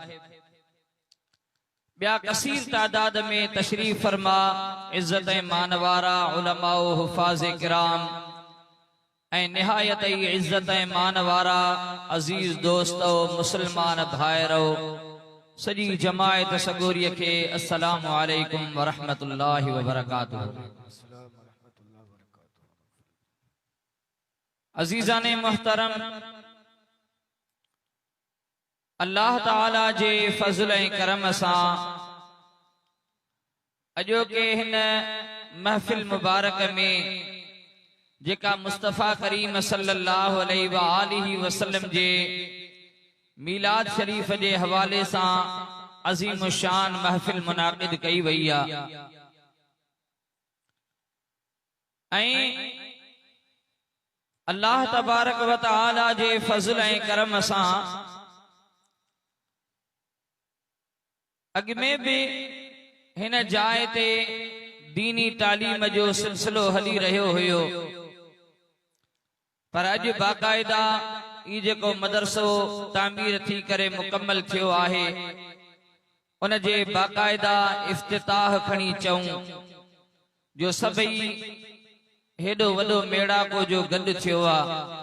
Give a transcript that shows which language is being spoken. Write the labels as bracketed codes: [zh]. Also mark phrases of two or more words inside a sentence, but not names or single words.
[sd] ब्या कसीर तादाद में तशरीफ फरमा इज्जत मानवारा उलमा व हुफ़ाज़े किराम ऐं निहायत इज्जत मानवारा अजीज दोस्तो मुसलमान भाइरो सजी जमायत सगोरी के [ar] السلام عليكم ورحمة الله وبركاته. [sd] अजीजाने मुहतरम, अल्लाह ताला जे फज़ल ऐं करम सां अॼोके हिन महफ़िल मुबारक में जेका मुस्तफ़ा करीम [ar] صلى الله عليه وآله وسلم [sd] जे मीलाद शरीफ जे हवाले सां अज़ीम शान महफ़िल मुनाक़िद कई वई आहे ऐं अल्लाह [ar] تبارك وتعالى [sd] जे फज़ल ऐं करम सां अॻ में भी हिन जाइ ते दीनी तालीम जो सिलसिलो हली रहियो हुयो, पर अॼु बाक़ायदा ई जेको मदरसो तामीर थी करे मुकम्मल थियो आहे, उन जे बाक़ायदा इफ्तिताह खणी चऊं जो सभई हेॾो वॾो मेड़ाको जो गॾु थियो आहे।